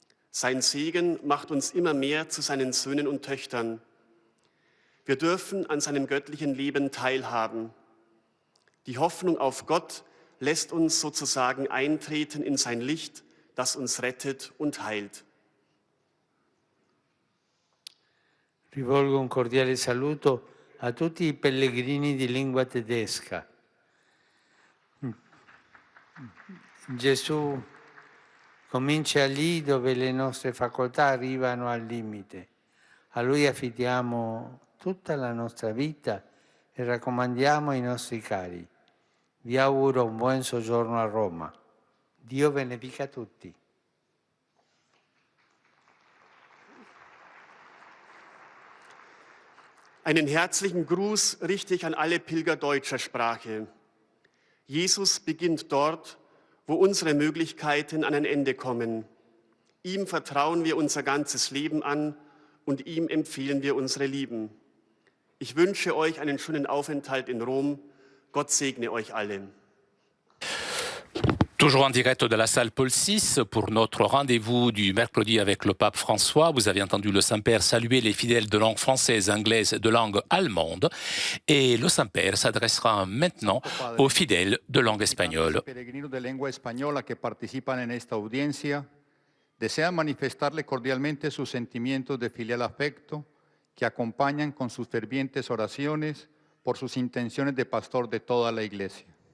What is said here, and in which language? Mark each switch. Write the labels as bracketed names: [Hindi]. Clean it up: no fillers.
[German] Sein Segen macht uns immer mehr zu seinen Söhnen und Töchtern. Wir dürfen an seinem göttlichen Leben teilhaben. Die Hoffnung auf Gott lässt uns sozusagen eintreten in sein Licht, das uns rettet und heilt. [Italian] Rivolgo un cordiale saluto a tutti i pellegrini di lingua tedesca. Gesù comincia lì dove le nostre facoltà arrivano al limite. A Lui affidiamo tutta la nostra vita e raccomandiamo i nostri cari. Vi auguro un buon soggiorno a Roma. Dio benedica tutti. [German] Einen herzlichen Gruß richte ich an alle Pilger deutscher Sprache. Jesus beginnt dort, wo unsere Möglichkeiten an ein Ende kommen. Ihm vertrauen wir unser ganzes Leben an und ihm empfehlen wir unsere Lieben. Ich wünsche euch einen schönen Aufenthalt in Rom. Gott segne euch alle. [French] Toujours en direct de la salle Paul VI pour notre rendez-vous du mercredi avec le pape François. Vous avez entendu le Saint-Père saluer les fidèles de langue française, anglaise, de langue allemande. Et le Saint-Père s'adressera maintenant aux fidèles de langue espagnole. [Spanish] Los peregrinos de lengua española que participan en esta audiencia desean manifestarle cordialmente sus sentimientos de filial afecto que acompañan con sus fervientes oraciones por sus intenciones de pastor de toda la Iglesia.